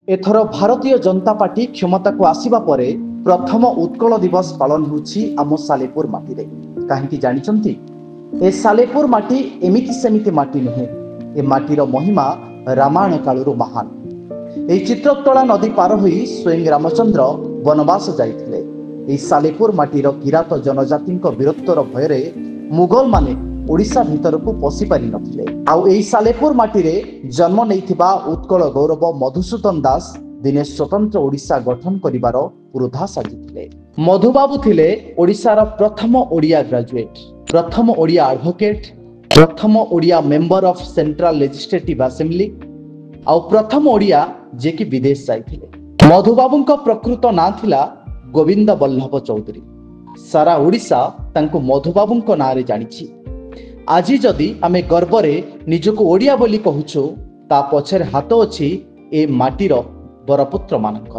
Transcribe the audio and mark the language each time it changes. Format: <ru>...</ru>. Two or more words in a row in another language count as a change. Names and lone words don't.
<or>ଏଥର ଭାରତୀୟ ଜନତା ପାର୍ଟି କ୍ଷମତା କୁ ଆସିବା ପରେ ପ୍ରଥମ ଉତ୍କଳ ଦିବସ ପାଳନ ହେଉଛି ଆମ ସାଲେପୁର ମାଟି ରେ। କାହିଁକି ଜାଣିଛନ୍ତି ଏ ସାଲେପୁର ମାଟି ଏମିତି ସେମିତି ମାଟି ନୁହେଁ। ଏ ମାଟିର ମହିମା ରାମାୟଣ କାଳରୁ ମହାନ। ଏ ଚିତ୍ରୋତ୍ପଳା ନଦୀ ପାର ହୋଇ ସ୍ୱୟଂ ରାମଚନ୍ଦ୍ର ବନବାସ ଯାଇଥିଲେ। ଏ ସାଲେପୁର ମାଟିର କିରାତ ଜନଜାତିଙ୍କ ବୀରତ୍ୱର ଭୟରେ ମୋଗଲ ମାନେ ଓଡ଼ିଶା ଭିତର କୁ ପଶି ପାରି ନଥିଲେ। ଆଉ ଏହି ସାଲେପୁର ମାଟି ରେ ଜନ୍ମ ନେଇଥିବା ଉତ୍କଳ ଗୌରବ ମଧୁସୂଦନ ଦାସ ଦିନେ ସ୍ୱତନ୍ତ୍ର ଓଡ଼ିଶା ଗଠନ କରିବାର ପୁରୋଧା ସାଜିଥିଲେ। ମଧୁବାବୁ ଥିଲେ ଓଡ଼ିଶାର ପ୍ରଥମ ଓଡ଼ିଆ ଗ୍ରାଜୁଏଟ, ପ୍ରଥମ ଓଡ଼ିଆ ଆଡଭୋକେଟ, ପ୍ରଥମ ଓଡ଼ିଆ</or> <en>Member of Central Legislative Assembly</en> <or>ଆଉ ପ୍ରଥମ ଓଡ଼ିଆ ଯେ କି ବିଦେଶ ଯାଇଥିଲେ। ମଧୁବାବୁଙ୍କ ପ୍ରକୃତ ନାମ ଥିଲା ଗୋବିନ୍ଦ ବଲ୍ଲଭ ଚୌଧୁରୀ। ସାରା ଓଡ଼ିଶା ତାଙ୍କୁ ମଧୁବାବୁଙ୍କ ନାମ ରେ ଜାଣିଛି। ଆଜି ଯଦି ଆମେ ଗର୍ବରେ ନିଜକୁ ଓଡ଼ିଆ ବୋଲି କହୁଛୁ ତା ପଛରେ ହାତ ଅଛି ଏ ମାଟିର ବରପୁତ୍ର ମାନଙ୍କର।</or>